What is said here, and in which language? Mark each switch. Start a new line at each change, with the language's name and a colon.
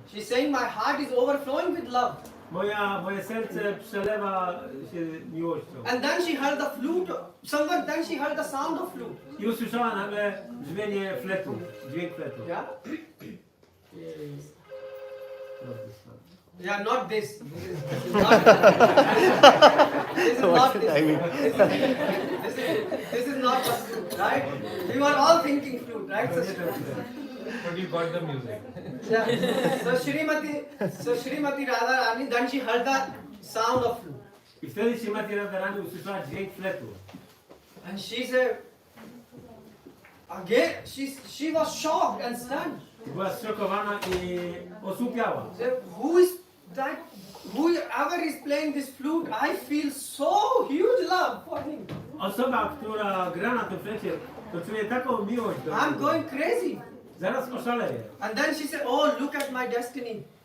English: She's saying, my heart is overflowing with love.
Polish: Moje serce przelewa się miłością.
English: And then she heard the flute. Then she heard the sound of flute.
Polish: I usłyszała nagle brzmienie fletu, dźwięk fletu.
English: Yeah. Yeah, not this. This is not. This is not this. I mean, This is not the flute, right? We were all thinking flute, right? But you got the music. Yeah. So Shrimati Radharani, then she heard the sound of flute.
Polish: I wtedy Śrimati Radharani usłyszała dźwięk fletu.
English: And she said, again, she was shocked and stunned.
Polish: Była zszokowana i osłupiała.
English: She said, who is that? Whoever is playing this flute, I feel so huge love for him.
Polish: Osoba, która gra na tym flecie, to czuje taką miłość do
English: I'm
Polish: niego.
English: going crazy.
Polish: Zaraz oszaleje.
English: And then she said, oh, look at my destiny.